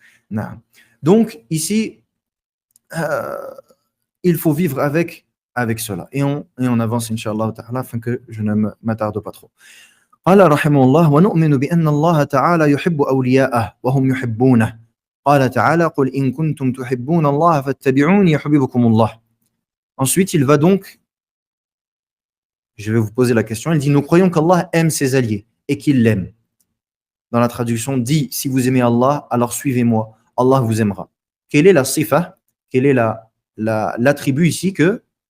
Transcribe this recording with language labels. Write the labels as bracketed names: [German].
[French] Non. Donc, ici, il faut vivre avec cela. Et on avance, Inch'Allah ta'ala, afin que je ne m'attarde pas trop. [Arabic] قال رحمه الله ونؤمن بأن الله تعالى يحب أولياءه وهم يحبونه قال تعالى قل إن كنتم تحبون الله فاتبعوني يحببكم الله. [French] Ensuite, il va donc, je vais vous poser la question, il dit nous croyons qu'Allah aime ses alliés et qu'il l'aime. Dans la traduction, dit si vous aimez Allah, alors suivez-moi, Allah vous aimera. Quelle est la sifa, quel est l'attribut ici que